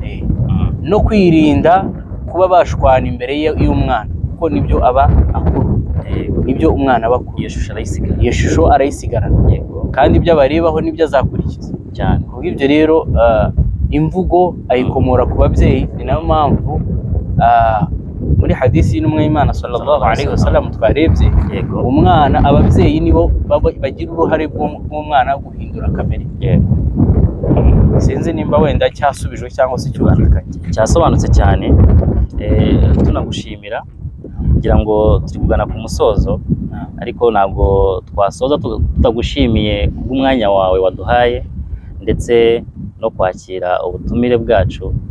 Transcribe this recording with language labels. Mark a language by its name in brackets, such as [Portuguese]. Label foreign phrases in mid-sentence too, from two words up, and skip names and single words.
[Kinyarwanda] No kwirinda kuba bashwana imbere y'umwana, kuko nibyo aba akuru, nibyo umwana aba akuru. Iyo shusho arayisigarana, kandi ibyo abarebaho nibyo azakurikiza cyane. Kubw'ibyo rero imvugo ayikomora ku babyeyi. Ni nayo mpamvu muri hadisi y'intumwa y'Imana [Arabic] صلى الله عليه وسلم [Kinyarwanda] twarebye, umwana, ababyeyi nibo bagira uruhare rw'umwana guhindura kamere. Sinzi nimba wenda cyasubijwe cyangwa se cyumvikanye. Cyasobanutse cyane. Tunagushimira, kugira ngo turi kugana ku musozo, ariko ntabwo twasoza tutagushimiye kubw'umwanya wawe waduhaye, ndetse no kwakira ubutumire bwacu.